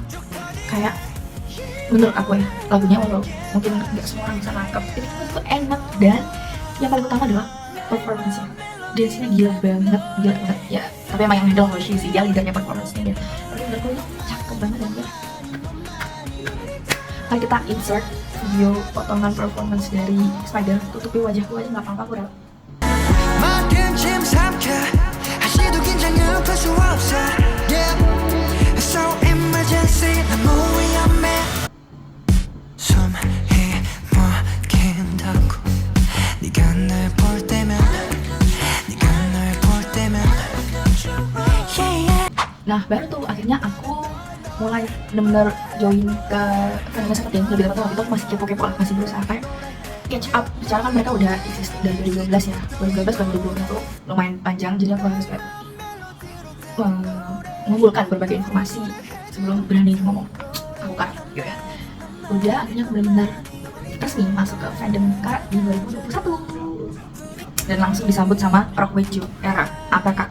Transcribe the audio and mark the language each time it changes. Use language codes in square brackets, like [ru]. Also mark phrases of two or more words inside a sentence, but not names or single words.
[id] Kayak menurut aku ya, lagunya walau mungkin nggak semua orang bisa nangkep, itu tuh enak, dan yang paling utama adalah performance-nya. dance-nya gila banget ya. Tapi emang yang handle Hoshi sih, dia leadernya performance-nya ya. Tapi menurutku ini cakep banget ya. Mari kita insert video potongan performance dari Spider. Tutupi wajahku aja nggak apa-apa, aku rela. [ko] 마음 짐 삼켜 다시도 긴장을 풀 수 없어 yeah. [en] So emergency [ko] 너무 위험해 숨이 막힌다고 네가 날 볼 때면 네가 날 볼 때면 [en] yeah, yeah. [id] Nah baru tuh akhirnya aku mulai bener-bener join ke fandomnya Seventeen. Lebih tepatnya waktu itu aku masih kepo-kepo lah, masih berusaha kayak catch up. Bicara kan mereka udah eksis dari 2012 ya, 2012 dan 2020 itu lumayan panjang, jadi aku harus kayak mengumpulkan berbagai informasi sebelum berani ngomong aku Kara gitu ya. Udah akhirnya aku benar-benar resmi masuk ke fandom Kara di 2021 dan langsung disambut sama Rock With You era APK.